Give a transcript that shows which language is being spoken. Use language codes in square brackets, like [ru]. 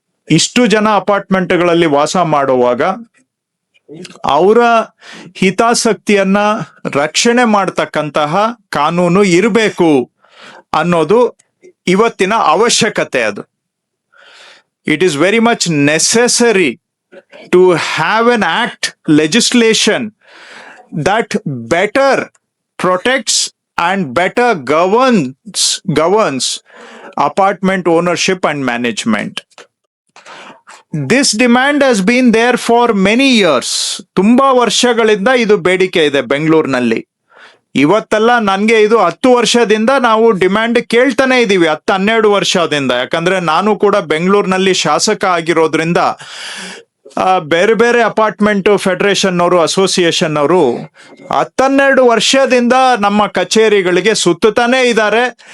[kn] ಇಷ್ಟು ಜನ ಅಪಾರ್ಟ್ಮೆಂಟ್ಗಳಲ್ಲಿ ವಾಸ ಮಾಡುವಾಗ ಅವರ ಹಿತಾಸಕ್ತಿಯನ್ನ ರಕ್ಷಣೆ ಮಾಡತಕ್ಕಂತಹ ಕಾನೂನು ಇರಬೇಕು ಅನ್ನೋದು ಇವತ್ತಿನ ಅವಶ್ಯಕತೆ. [en] ಅದು it is very much necessary to have an act, legislation that better protects and better governs apartment ownership and management. This demand has been there for many years. [kn] ತುಂಬಾ ವರ್ಷಗಳಿಂದ ಇದು ಬೇಡಿಕೆ ಇದೆ ಬೆಂಗಳೂರಿನಲ್ಲಿ. ಇವತ್ತಲ್ಲ, ನನ್ಗೆ ಇದು 10 ವರ್ಷದಿಂದ ನಾವು ಡಿಮ್ಯಾಂಡ್ ಕೇಳ್ತಾನೆ ಇದೀವಿ, 10-12 ವರ್ಷದಿಂದ. ಯಾಕಂದ್ರೆ ನಾನು ಕೂಡ ಬೆಂಗಳೂರಿನಲ್ಲಿ ಶಾಸಕ ಆಗಿರೋದ್ರಿಂದ ಬೇರೆ ಬೇರೆ ಅಪಾರ್ಟ್ಮೆಂಟ್ ಫೆಡರೇಷನ್ ಅವರು, ಅಸೋಸಿಯೇಷನ್ ಅವರು 10-12 ವರ್ಷದಿಂದ ನಮ್ಮ ಕಚೇರಿಗಳಿಗೆ ಸುತ್ತಾನೆ ಇದ್ದಾರೆ.